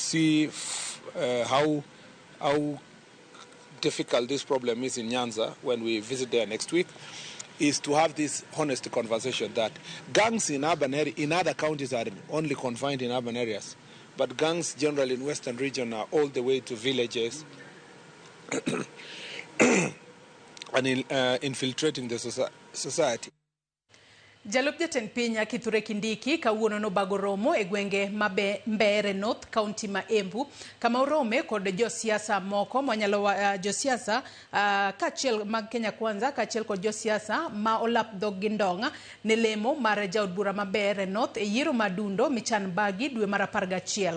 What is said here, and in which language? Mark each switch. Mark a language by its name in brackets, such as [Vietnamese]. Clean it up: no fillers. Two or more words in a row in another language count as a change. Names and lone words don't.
[English] see how difficult this problem is in Nyanza when we visit there next week, is to have this honest conversation that gangs in urban in other counties are only confined in urban areas, but gangs generally in Western region are all the way to villages and infiltrating the society. [Luo (Kenya and Tanzania)] Jalup Jatend Piny Kithure Kindiki kawuono no bago romo e gwenge Mbeere North County ma Embu kama orome kod josiasa moko manyalo josiasa kachiel mag Kenya Kwanza kachiel kod josiasa ma olap dhog gi ndonga ne lemo mar jaod bura ma Mbeere North e yiero madundo michan bagi dwe mar 11.